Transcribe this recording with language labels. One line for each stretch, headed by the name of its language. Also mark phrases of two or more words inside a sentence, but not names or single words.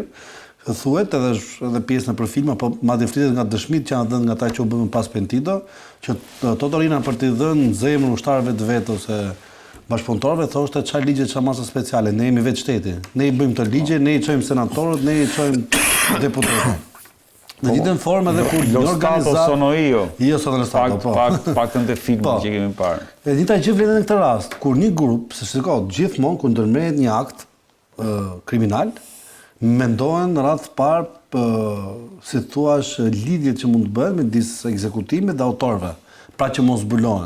Albanian: Thuhet edhe pjesë në filma, po madje flitet nga dëshmitë që janë dhënë nga ata që u bën pas Pentito, që Totorina për t'i dhënë zemër ushtarëve të vet ose bashkëpunëtorëve thoshte çfarë ligje, çfarë masa speciale, ne jemi vetë shteti. Ne i bëjmë të ligje, ne i çojmë senatorët, ne i çojmë deputetët. Në gjithën formë edhe kur një organizatë
Italian: sono io. Jo sono lo Stato,
Albanian: po. Paktën te filmat që kemi parë. E njëjta gjë vlen në këtë rast, kur një grup, se shiko, gjithmonë kur ndërmerret një akt kriminal, mendohen në radhë parë si thuash lidhjet që mund të bëhen midis ekzekutimit dhe autorëve, pra që mos zbulohen.